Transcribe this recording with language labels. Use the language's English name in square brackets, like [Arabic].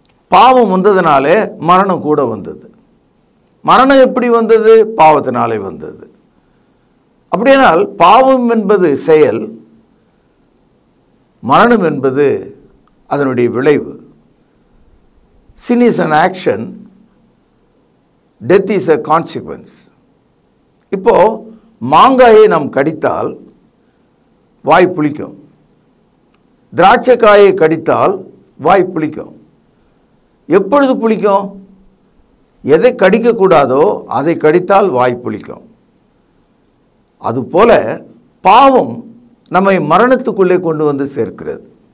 [Tamil] பாவம் வந்ததுனாலே மரணம் கூட வந்தது. மரணம் எப்படி வந்தது? பாவத்தினாலே வந்தது. அப்படியானால் பாவம் என்பது செயல், மரணம் என்பது அதனுடைய விளைவு. [English] Sin is an action, death is a consequence. [Tamil] இப்போது மாங்காயை நாம் கடித்தால் வாய் புளிக்கும், திராட்சைக்காயை கடித்தால் வாய் புளிக்கும். எப்பொழுது புளிக்கும்? எதை கடிக்கக்கூடாதோ அதை கடித்தால் வாய் புளிக்கும். அதுபோல பாவம் நம்மை மரணத்துக்குள்ளே கொண்டு வந்து சேர்க்கிறது.